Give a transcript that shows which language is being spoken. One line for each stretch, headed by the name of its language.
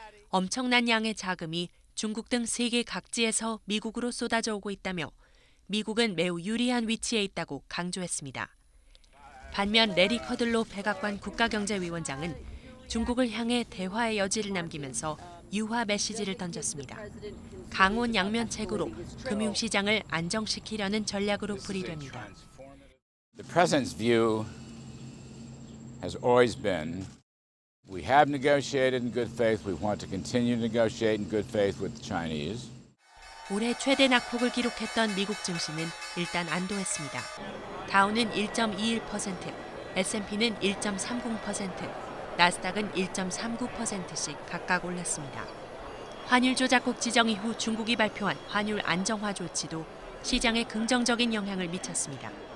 Korean: 엄청난 양의 자금이 중국 등 세계 각지에서 미국으로 쏟아져 오고 있다며 미국은 매우 유리한 위치에 있다고 강조했습니다. 반면 레리 커들로 백악관 국가경제위원장은 중국을 향해 대화의 여지를 남기면서 유화 메시지를 던졌습니다. 강원 양면책으로 금융시장을 안정시키려는 전략으로 풀이됩니다.
English: The President's view has always been we have negotiated in good faith. We want to continue to negotiate in good faith with the Chinese.
Korean: 올해 최대 낙폭을 기록했던 미국 증시는 일단 안도했습니다. 다우는 1.21%, S&P는 1.30%, 나스닥은 1.39%씩 각각 올랐습니다. 환율 조작국 지정 이후 중국이 발표한 환율 안정화 조치도 시장에 긍정적인 영향을 미쳤습니다.